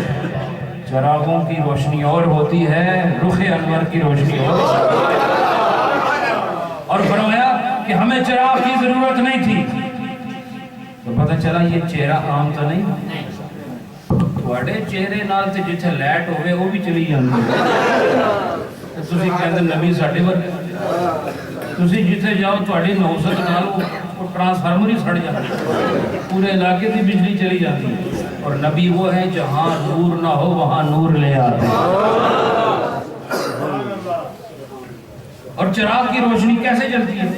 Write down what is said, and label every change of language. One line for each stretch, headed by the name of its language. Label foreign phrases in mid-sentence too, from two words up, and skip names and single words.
Urdu: چراغوں کی روشنی اور ہوتی ہے، رخ انور کی روشنی اور ہوتی ہے۔ اور فرمایا کہ ہمیں چراغ کی ضرورت نہیں تھی، تو پتہ چلا یہ چہرہ عام تو نہیں،
Punjabi: تھوڑے چہرے نال تے جتھے لائٹ ہوئے وہ بھی چلی جاندی ہے۔ تسی کہندے نبی ساڈے ورگے، تسی جتھے جاؤ تھوڑی نوست نال وہ
Urdu: ٹرانسفارمر ہی سڑ جاتا ہے، پورے علاقے کی بجلی چلی جاتی ہے۔ اور نبی وہ ہے جہاں نور نہ ہو وہاں نور لے آتے ہیں۔ اور چراغ کی روشنی کیسے جلتی ہے؟